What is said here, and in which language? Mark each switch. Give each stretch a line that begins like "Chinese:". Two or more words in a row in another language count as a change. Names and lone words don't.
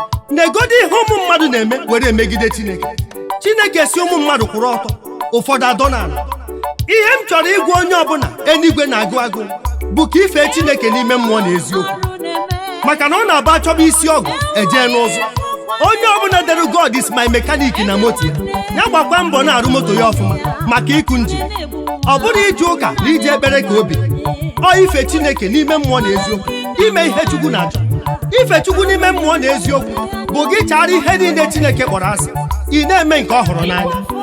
Igbo: Negodi ihe ụmụ mmadụ na-eme were emegide Chineke. Chineke si ụmụ mmadụ kwụrụ ọtọ, ụfọdụ adọ n'ala. Ihe m chọrọ ịgwa onye ọbụla eluigwe na-agụ agụ bụ ka ife Chineke n'ime mmụọ na eziokwu. Maka na ọ na-aba achọba isi ọgụ, eje n'ụzọ. Onye ọbụla dere
English: "God is my mechanic"
Igbo: na moto ya, ya gbakwa mbọ na-arụ moto ya ọfụma maka ịkụ njin. Ọ bụrụ ije ụka na ije ekpere ka obi. Ọ ife Chineke n'ime mmụọ na eziokwu. Ime ihe Chukwu na-achọ. Ife Chukwu n'ime mmụọ na eziokwu bụ gị chara ihe niile Chineke kpọrọ asị. Ị na-eme nke ọ hụrụ n'anya.